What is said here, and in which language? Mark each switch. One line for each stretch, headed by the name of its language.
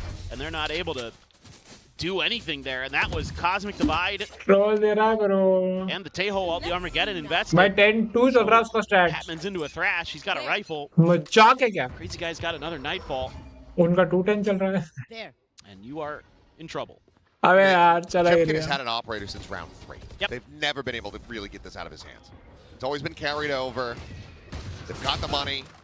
English: And they're not able to do anything there. And that was Cosmic Divide
Hindi: Troll दे रहा है bro.
English: and the Tejo all the Armageddon invested.
Hindi: भाई 10-2 चल रहा है उसका stats.
English: Patman's into a thrash. He's got a rifle.
Hindi: मजाक है क्या?
English: Crazy Guy's got another Nightfall.
Hindi: उनका 2-10 चल रहा है.
English: And you are in trouble.
Hindi: अबे यार चला
English: Jemkin
Hindi: गया.
English: has had an operator since round 3. Yep. They've never been able to really get this out of his hands. It's always been carried over. They've got the money.